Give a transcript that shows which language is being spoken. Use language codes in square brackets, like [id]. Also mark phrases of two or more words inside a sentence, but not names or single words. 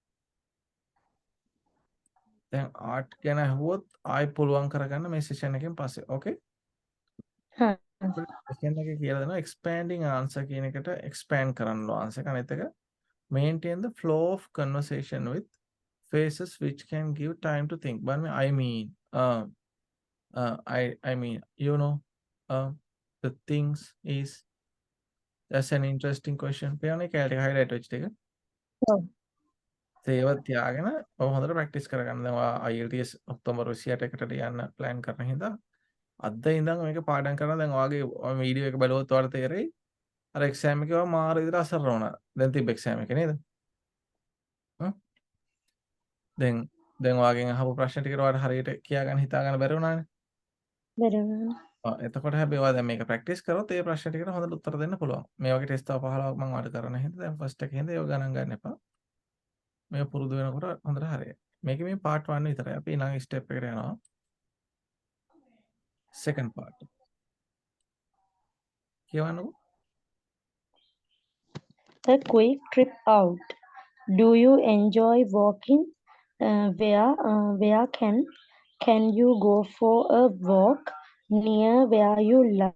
[si] දැන් ආර්ට් ගැන අහුවොත් ආයි පුළුවන් කරගන්න මේ සෙෂන් එකෙන් පස්සේ ඕකේ සෙෂන් එකේ කියලා දෙනවා [en] expanding answer [si] කියන එකට expand කරන්න ආන්සර් එක අනිත් එක [en] maintain the flow of conversation with phrases which can give time to think but I mean I mean you know the things is that's an interesting question [si] පේන්නේ කැලේ highlight වෙච්ච එක ඒවත් තියාගෙන ඔය හොඳට ප්‍රැක්ටිස් කරගන්න දැන් ඔයා IELTS ඔක්තෝබර් 28 එකට යන්න ප්ලෑන් කරන හින්දා අද ඉඳන් මේක පාඩම් කරනවා දැන් ඔයාගේ වීඩියෝ එක බලුවොත් ඔයාලට තේරෙයි අර එක්සෑම් එකේ ඔයා මාර විදිහට අසරණ වුණා දැන් තිබ්බ එක්සෑම් එකේ නේද දැන් ඔයාගෙන් අහපු ප්‍රශ්න ටික ඔයාලට හරියට කියාගන්න හිතාගන්න බැරි වුණානේ එතකොට හැබැයි ඔයා දැන් මේක ප්‍රැක්ටිස් කරොත් ඒ ප්‍රශ්න ටිකට හොඳට උත්තර දෙන්න පුළුවන් මේ වගේ ටෙස්ට් තව 15ක් මම ඔයාලට කරන හින්දා දැන් ෆස්ට් එකේ හින්දා ඒක ගණන් ගන්න එපා මේ පුරුදු වෙනකොට හොඳට හරියයි. මේකේ මේ part 1 විතරයි. අපි ඊළඟ step එකට යනවා. [en] second part. [si] කියවන්නකෝ. [en] A quick trip out. Do you enjoy walking? Where can you go for a walk near where you live?